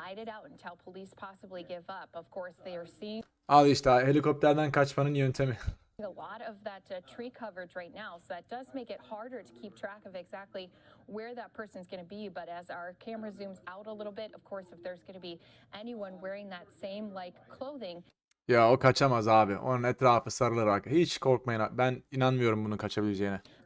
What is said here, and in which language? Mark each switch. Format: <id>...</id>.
<en>Hide it out until police possibly give up. Of course, they are seeing.</en> <tr>Al işte helikopterden kaçmanın yöntemi.</tr> <en>A lot of that tree coverage right now, so that does make it harder to keep track of exactly where that person's going to be. But as our camera zooms out a little bit, of course, if there's going to be anyone wearing that same like clothing.</en> <tr>Ya o kaçamaz abi. Onun etrafı sarılır bak. Hiç korkmayın. Ben inanmıyorum bunun kaçabileceğine.</tr>